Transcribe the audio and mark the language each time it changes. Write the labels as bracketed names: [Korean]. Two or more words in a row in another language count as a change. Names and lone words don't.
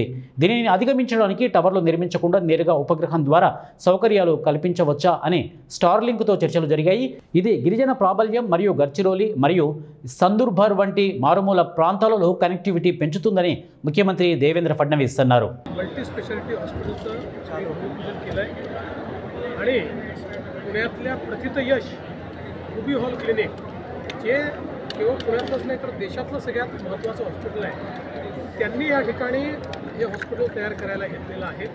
[Telugu] దీనిని అధిగమించడానికి టవర్లు నిర్మించకుండా నేరుగా ఉపగ్రహం ద్వారా సౌకర్యాలు కల్పించవచ్చా అని స్టార్లింక్తో చర్చలు జరిగాయి. ఇది గిరిజన ప్రాబల్యం మరియు గడ్చిరోలి మరియు సందుర్భర్ వంటి మారుమూల ప్రాంతాలలో కనెక్టివిటీ పెంచుతుందని ముఖ్యమంత్రి దేవేంద్ర ఫడ్నవీస్ అన్నారు. [Marathi] मल्टी स्पेशालिटी हॉस्पिटलचं भूमिपूजन केलं आहे आणि पुण्यातल्या प्रथित यश रुबी हॉल क्लिनिक जे केवळ पुण्यातलंच नाही तर देशातलं सगळ्यात महत्त्वाचं हॉस्पिटल आहे, त्यांनी या ठिकाणी हे हॉस्पिटल तयार करायला घेतलेलं आहे.